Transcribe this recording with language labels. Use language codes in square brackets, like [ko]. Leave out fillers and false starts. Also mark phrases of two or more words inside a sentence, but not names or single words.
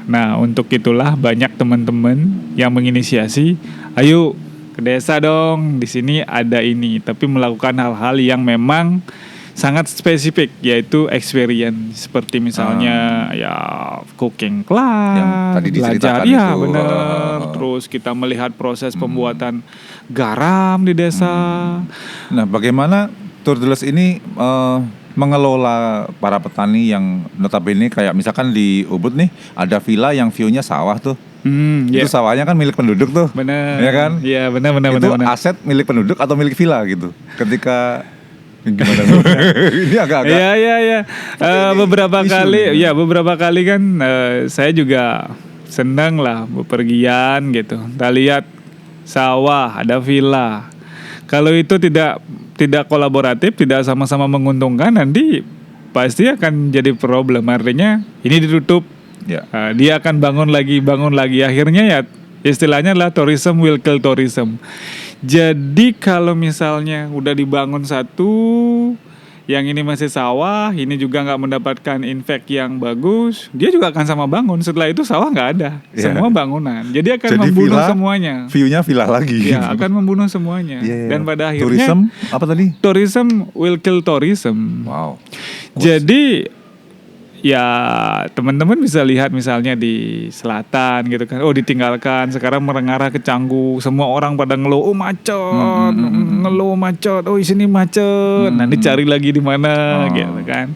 [id] Nah, untuk itulah banyak teman-teman yang menginisiasi, ayo ke desa dong, di sini ada ini, tapi melakukan hal-hal yang memang sangat spesifik, yaitu experience seperti misalnya ya [en] cooking class, [id] Yang tadi diceritakan ya itu. benar. Terus kita melihat proses pembuatan garam di desa. Nah, bagaimana Tour de l'Est ini mengelola para petani yang notabene kayak misalkan di Ubud nih ada villa yang view-nya sawah tuh. Itu sawahnya kan milik penduduk tuh. Benar. Ya kan? Iya, benar. Itu aset milik penduduk atau milik villa gitu. Ketika Gimana? Ini agak-agak. Iya. Beberapa isu kali, nih. ya beberapa kali kan saya juga senang lah bepergian gitu. Kita lihat sawah, ada villa. Kalau itu tidak kolaboratif, tidak sama-sama menguntungkan, nanti pasti akan jadi problem. Artinya ini ditutup, Ya. dia akan bangun lagi. Akhirnya ya istilahnya adalah [en] tourism will kill tourism. [id] Jadi kalau misalnya udah dibangun satu, yang ini masih sawah, ini juga nggak mendapatkan impact yang bagus, dia juga akan sama bangun. Setelah itu sawah nggak ada, Iya. semua bangunan. Jadi akan Jadi membunuh villa, semuanya. View-nya villa lagi. Ya, akan membunuh semuanya. Iya. Dan pada akhirnya Tourism apa tadi? [en] tourism will kill tourism. Wow. [id] Jadi ya teman-teman bisa lihat misalnya di selatan gitu kan, oh ditinggalkan, sekarang merengarah ke Canggu, semua orang pada ngeluh, oh macet, ngeluh macet, oh di sini macet, nanti cari lagi di mana gitu kan.